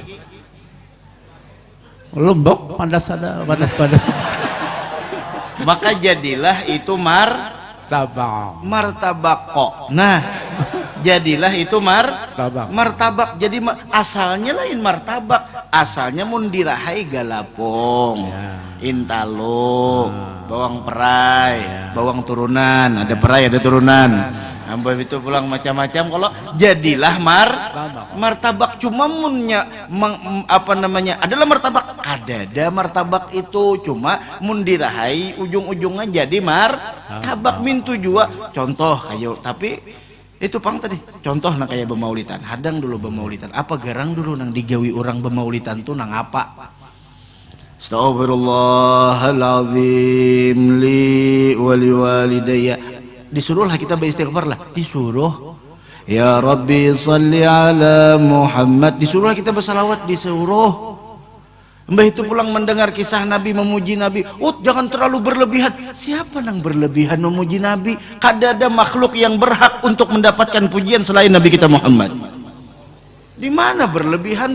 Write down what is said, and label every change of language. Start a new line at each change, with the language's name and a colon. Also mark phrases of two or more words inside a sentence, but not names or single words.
Banjar: Ya. Lombok, padas ada, padas. Maka jadilah itu martabak kok. Nah, jadilah itu martabak. Jadi asalnya lain martabak, asalnya mundirahai galapong, intalo, bawang perai, bawang turunan, ada perai ada turunan. Ambil itu pulang macam-macam. Kalau jadilah martabak, cuma munnya apa namanya adalah martabak. Kadada martabak itu cuma mundirahai ujung-ujungnya jadi martabak mintu juga. Contoh kayak tapi itu pang tadi contoh nang kayak bemaulitan. Hadang dulu bemaulitan. Apa garang dulu nang digawi orang bemaulitan tuh nang apa?
Arabic: أستغفر الله العظيم لي ولوالدي.
Banjar: Disuruhlah kita beristighfar lah, disuruh
Arabic: يا رب صل على محمد,
Banjar: disuruhlah kita bersalawat, disuruh. Mbah itu pulang mendengar kisah Nabi memuji Nabi, jangan terlalu berlebihan. Siapa nang berlebihan memuji Nabi? Kada ada makhluk yang berhak untuk mendapatkan pujian selain Nabi kita Muhammad. Di mana berlebihan?